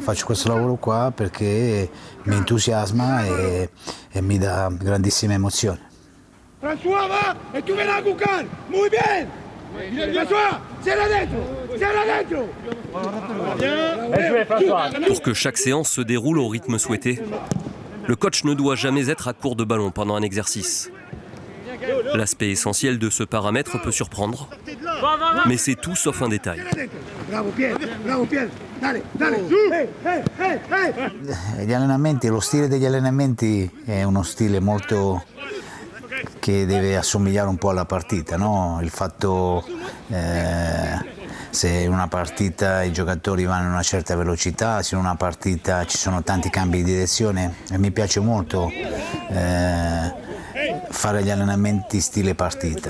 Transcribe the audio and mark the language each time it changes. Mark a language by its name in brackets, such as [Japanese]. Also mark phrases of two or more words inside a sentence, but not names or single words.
[Italian] Faccio questo lavoro qua perché mi entusiasma e mi dà grandissima emozione. [Spanish] François va e tu verás a buscar. Muy bien. [Italian] François, serra dentro. [French] Pour que chaque séance se déroule au rythme souhaité, le coach ne doit jamais être à court de ballon pendant un exercice. L'aspect essentiel de ce paramètre peut surprendre, mais c'est tout sauf un détail. [Spanish] Bravo Pier. Dale. [Italian] Gli allenamenti, lo stile degli allenamenti è uno stile molto che deve assomigliare un po' alla partita, no? Il fatto se in una partita i giocatori vanno in una certa velocità, se in una partita ci sono tanti cambi di direzione e mi piace molto fare gli allenamenti stile partita.